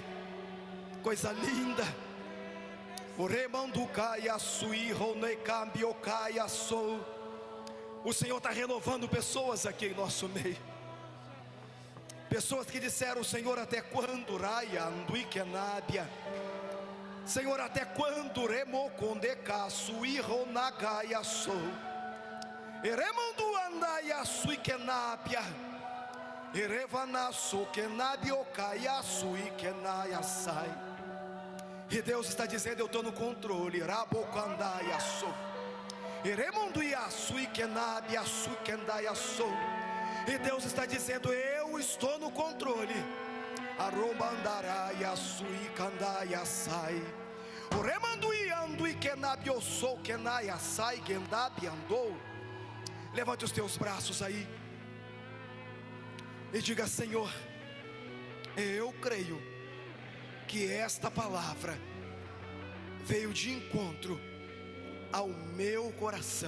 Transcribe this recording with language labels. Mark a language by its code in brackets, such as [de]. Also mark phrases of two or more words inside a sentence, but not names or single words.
[pt] Coisa linda. O Remandukai, Sui, Ronecambiokai, Sou. O Senhor está renovando pessoas aqui em nosso meio. Pessoas que disseram: Senhor, até quando? Raia, Anduikenábia. Senhor, até quando? Remocondeca, Sui, Ronagaia, Sou. Eremandu andaia, Sui, Kenábia. Erevanasso, Kenabiocaia, Sui, Kenaia, Sai. E Deus está dizendo: eu estou no controle. E Deus está dizendo: eu estou no controle. Levante os teus braços aí e diga: Senhor, eu creio que esta palavra veio de encontro ao meu coração.